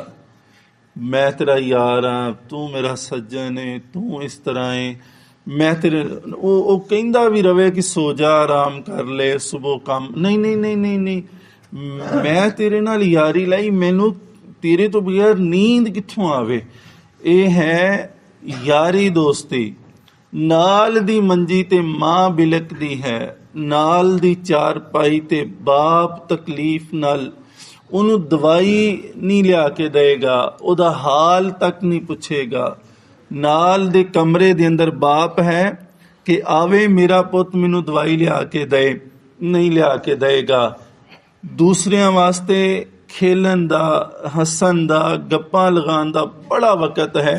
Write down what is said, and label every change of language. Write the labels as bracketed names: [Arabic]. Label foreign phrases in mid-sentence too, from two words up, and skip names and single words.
[Punjabi] ਮੈਂ ਤੇਰਾ ਯਾਰ ਹਾਂ, ਤੂੰ ਮੇਰਾ ਸੱਜਣ ਹੈਂ, ਤੂੰ ਇਸ ਤਰ੍ਹਾਂ ਹੈਂ, ਮੈਂ ਤੇਰੇ ਉਹ ਕਹਿੰਦਾ ਵੀ ਰਵੇ ਕਿ ਸੋ ਜਾ, ਆਰਾਮ ਕਰ ਲੈ, ਸੁਬ੍ਹਾ ਕੰਮ ਨਹੀਂ ਨਹੀਂ ਨਹੀਂ ਨਹੀਂ ਨਹੀਂ, ਮੈਂ ਤੇਰੇ ਨਾਲ ਯਾਰੀ ਲਾਈ, ਮੈਨੂੰ ਤੇਰੇ ਤੋਂ ਬਗ਼ੈਰ ਨੀਂਦ ਕਿੱਥੋਂ ਆਵੇ। ਇਹ ਹੈ ਯਾਰੀ ਦੋਸਤੀ। ਨਾਲ ਦੀ ਮੰਜੀ ਤੇ ਮਾਂ ਬਿਲਕਦੀ ਹੈ, ਨਾਲ ਦੀ ਚਾਰਪਾਈ ਤੇ ਬਾਪ ਤਕਲੀਫ਼ ਨਾਲ ਉਹਨੂੰ ਦਵਾਈ ਨਹੀਂ ਲਿਆ ਕੇ ਦੇਗਾ, ਉਹਦਾ ਹਾਲ ਤੱਕ ਨਹੀਂ ਪੁੱਛੇਗਾ। ਨਾਲ ਦੇ ਕਮਰੇ ਦੇ ਅੰਦਰ ਬਾਪ ਹੈ ਕਿ ਆਵੇ ਮੇਰਾ ਪੁੱਤ ਮੈਨੂੰ ਦਵਾਈ ਲਿਆ ਕੇ ਦੇ, ਨਹੀਂ ਲਿਆ ਕੇ ਦੇਗਾ। ਦੂਸਰਿਆਂ ਵਾਸਤੇ ਖੇਲਣ ਦਾ, ਹੱਸਣ ਦਾ, ਗੱਪਾਂ ਲਗਾਉਣ ਦਾ ਬੜਾ ਵਕਤ ਹੈ।